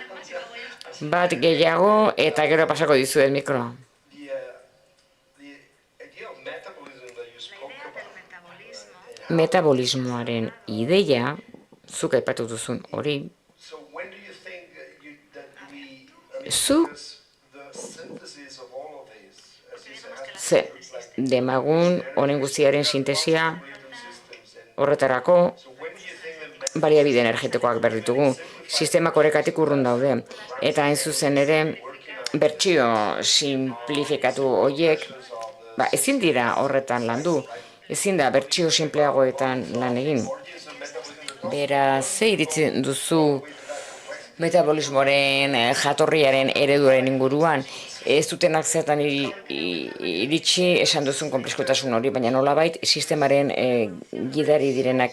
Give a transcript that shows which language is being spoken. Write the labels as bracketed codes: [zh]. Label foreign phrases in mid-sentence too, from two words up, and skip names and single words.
[eu] Bat gehiago eta gero pasako dizuet mikroa. metabolismoaren ideia, zuk aipatu duzun hori, [en] So when do you think that we, I mean, [eu] zuk [en] because the synthesis of all of this, as you said, has [eu] ze [en] to do like [eu] demagun honen guztiaren sintesia [en] rhythm systems. And [eu] horretarako [en] so when do you think that [eu] baliabide energetikoak behar ditugu. Sistemak orekatik urrun daude. Eta hain zuzen ere, bertsio simplifikatu horiek, ezin dira horretan landu. Ezin da bertsio simpleagoetan lan egin. Beraz, ze iritzi duzu metabolismoaren jatorriaren ereduaren inguruan, ez dutenak zertan iritsi esan duzun konplexkotasun hori, baina nolabait sistemaren gidari direnak.